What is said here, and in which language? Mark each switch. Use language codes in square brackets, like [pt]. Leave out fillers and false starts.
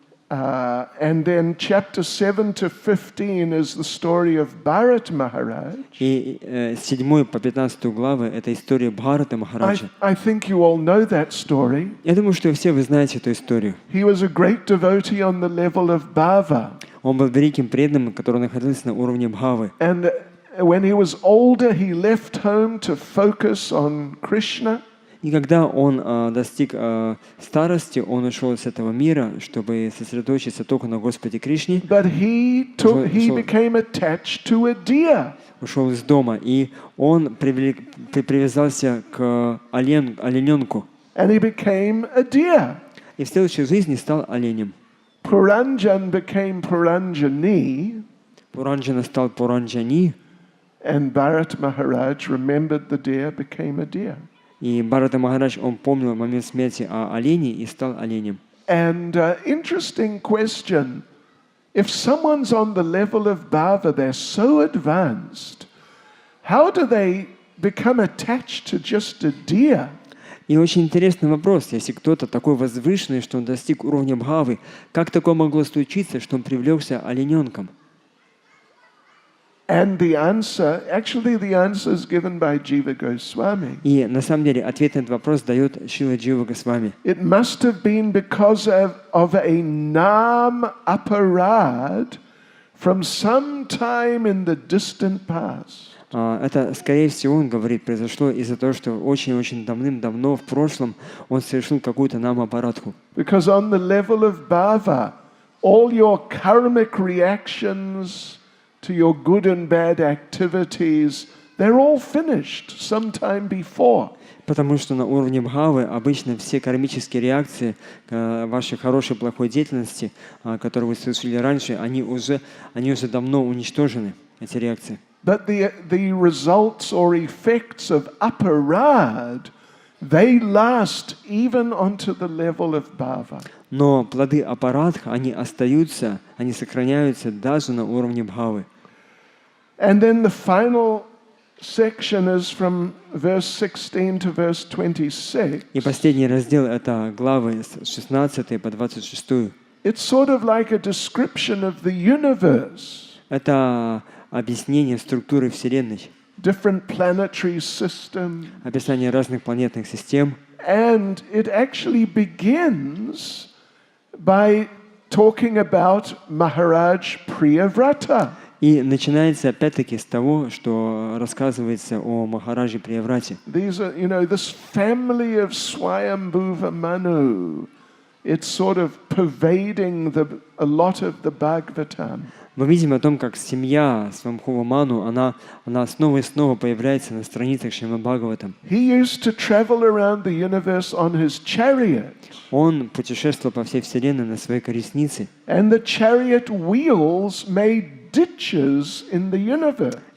[en] And then chapter 7 to 15 is the story of Bharat Maharaj. [ru] И с 7 по 15 главы это история Бхарата Махараджа. [en] I think you all know that story. [ru] Я думаю, что все вы знаете эту историю. [en] He was a great devotee on the level of bhava. [ru] Он был великим преданным, который находился на уровне бхавы. [en] And when he was older, he left home to focus on Krishna. [ru] И когда он достиг старости, он ушел с этого мира, чтобы сосредоточиться только на Господе Кришне. [en] But he became attached to a deer. [ru] Ушел из дома, и он привязался к олененку. [en] And he became a deer. [ru] И в следующей жизни стал оленем. [en] Puranjan became Puranjani. [ru] Пуранджана стал Пуранджани. [en] And Bharat Maharaj remembered the deer, became a deer. [ru] И Бхарата Махарадж, он помнил момент смерти о олене и стал оленем. [en] And interesting question. If someone's on the level of bhava, they're so advanced how do they become attached to just a deer? [ru] И очень интересный вопрос. Если кто-то такой возвышенный, что он достиг уровня бхавы, как такое могло случиться, что он привлекся олененком? [en] And the answer is given by Jiva Goswami. [ru] И на самом деле ответ на этот вопрос дает Шрила Джива Госвами. [en] It must have been because of a nam aparad from some time in the distant past. [ru] Это, скорее всего, он говорит, произошло из-за того, что очень-очень давным-давно в прошлом он совершил какую-то нам-аппаратху. [en] Because on the level of bhava, all your karmic reactions to your good and bad activities, they're all finished sometime before. [ru] Потому что на уровне бхавы обычно все кармические реакции к вашей хорошей и плохой деятельности, которые вы совершили раньше, они уже давно уничтожены, эти реакции. [en] But the results or effects of aparad, they last even onto the level of bhava. [ru] Но плоды аппаратха, они остаются, они сохраняются даже на уровне бхавы. [en] And then the final section is from verse 16 to verse 26. [ru] И последний раздел — это главы с 16 по 26. [en] It's sort of like a description of the universe. [ru] Это объяснение структуры Вселенной, [en] Different planetary systems. [ru] описание разных планетных систем. [en] And it actually begins by talking about Maharaj Priyavrata. [ru] И начинается опять-таки с того, что рассказывается о Махараджи Прияврате. [en] These are, this family of Swayambhuva Manu. It's sort of pervading a lot of the Bhagavatam. [ru] Мы видим о том, как семья Свамбхува Ману, она снова и снова появляется на страницах Шримад Бхагаватам. [en] He used to travel around the universe on his chariot. [ru] Он путешествовал по всей Вселенной на своей колеснице. [en] And the chariot wheels made ditches in the universe.